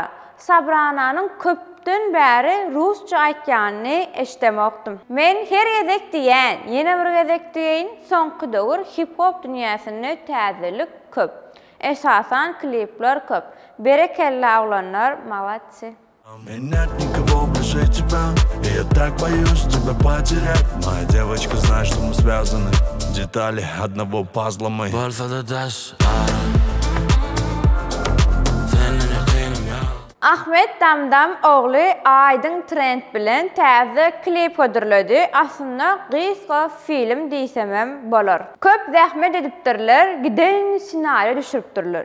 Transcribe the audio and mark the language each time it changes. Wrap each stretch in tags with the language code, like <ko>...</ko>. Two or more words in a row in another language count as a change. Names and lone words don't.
<tk>Sabrananyň köpden bäri rusça aýtýanyny eşdemokdym. Men her gezek diýen, ýene bir gezek diýen, soňky döwür hip-hop dünýäsinde täzelik köp. Esasan klipler köp. Berekella oglanlar, malatçy.</tk> <ru>Меня от никого ближе тебя, и я так боюсь тебя потерять. Моя девочка знает, что мы связаны, детали одного пазла мы.</ru> <tk>Ahmet Damdam ogly Aydın Trend bilen täze klip ödürledi. Aslında gysga film diýsemem bolar. Köp zähmet edipdirler, giden senaryo düşüripdirler.</tk>